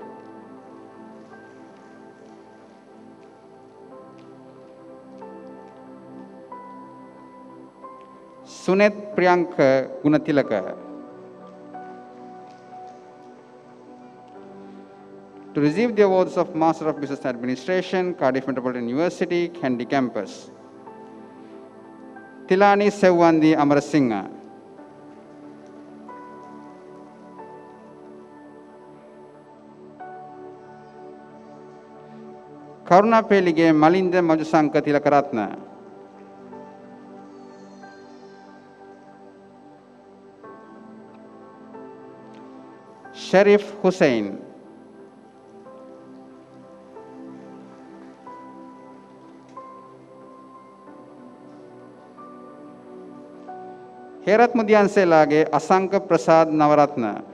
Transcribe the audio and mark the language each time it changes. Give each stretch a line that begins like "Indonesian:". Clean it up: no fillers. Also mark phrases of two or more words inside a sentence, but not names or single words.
English: Sunet Priyanka Gunatilaka to receive the awards of Master of Business Administration, Cardiff Metropolitan University, Kandy Campus Tilani Sewandi Amarasingha ಕರುಣಾಪೇಲಿಗೆ ಮಲಿಂದ ಮಜುಸಂಕ ತಿಲಕರತ್ನ ಶರೀಫ್ ಹುಸೈನ್ ಹೇರತ್ ಮುದಿಯಾನ್ಸೆಲಾಗೆ ಅಸಂಕ ಪ್ರಸಾದ್ ನವರತ್ನ